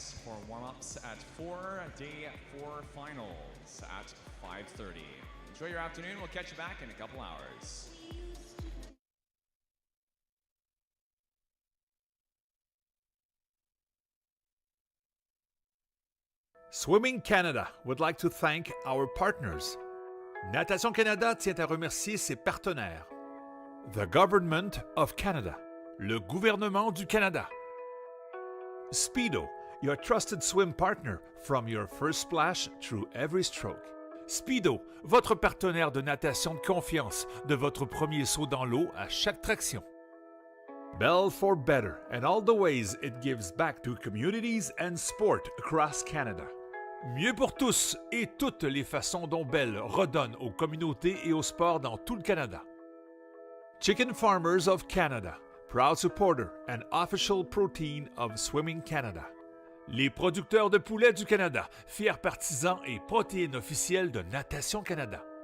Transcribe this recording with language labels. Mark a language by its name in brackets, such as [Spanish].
[English] For warm-ups at 4, day 4 finals at 5:30. Enjoy your afternoon. We'll catch you back in a couple hours. Swimming Canada would like to thank our partners. [French] Natation Canada tient à remercier ses partenaires. [English] The Government of Canada, [French] le gouvernement du Canada. [English] Speedo, your trusted swim partner from your first splash through every stroke. [French] Speedo, votre partenaire de natation de confiance, de votre premier saut dans l'eau à chaque traction. [English] Bell for better and all the ways it gives back to communities and sport across Canada. [French] Mieux pour tous et toutes les façons dont Bell redonne aux communautés et au sport dans tout le Canada. [English] Chicken Farmers of Canada, proud supporter and official protein of Swimming Canada. [French] Les producteurs de poulets du Canada, fiers partisans et protéines officielles de Natation Canada.